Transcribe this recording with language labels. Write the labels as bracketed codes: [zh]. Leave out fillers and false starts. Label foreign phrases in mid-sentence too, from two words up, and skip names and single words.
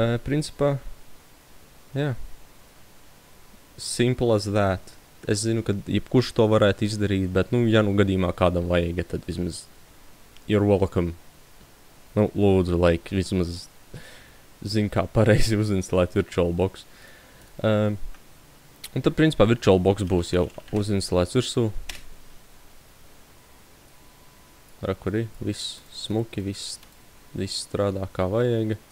[lv] Principā, jā. [en] simple as that. [lv] Es zinu, ka jebkurš to varētu izdarīt, bet, nu, ja nu gadījumā kādam vajag, tad vismaz [en] you're welcome. [lv] Nu, lūdzu, like, vismaz zinu, kā pareizi uzinstalēt VirtualBox. Un tad, principā, VirtualBox būs jau uzinstalēts virsū. Rakurī, viss smuki, viss strādā kā vajag.